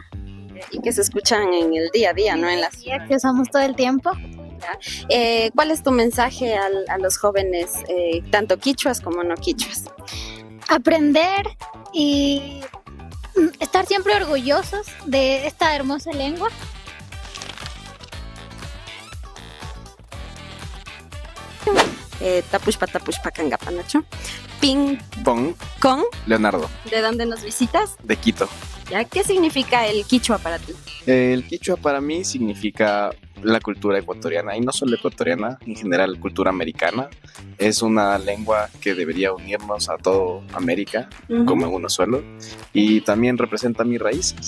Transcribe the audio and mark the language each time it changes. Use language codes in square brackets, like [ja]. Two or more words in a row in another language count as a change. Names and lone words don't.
[es] Y que se escuchan en el día a día, ¿no? En las que usamos todo el tiempo. ¿Cuál es tu mensaje a los jóvenes, tanto quichuas como no quichuas? Aprender y estar siempre orgullosos de esta hermosa lengua. [qu] Tapushpa kangapa, Nacho. Ping Pong, [es] con, Leonardo, ¿de dónde nos visitas? de Quito. ¿Ya? ¿Qué significa el quichua para ti? El quichua para mí significa la cultura ecuatoriana, y no solo ecuatoriana, en general cultura americana. Es una lengua que debería unirnos a todo América, como en uno solo, y también representa mis raíces.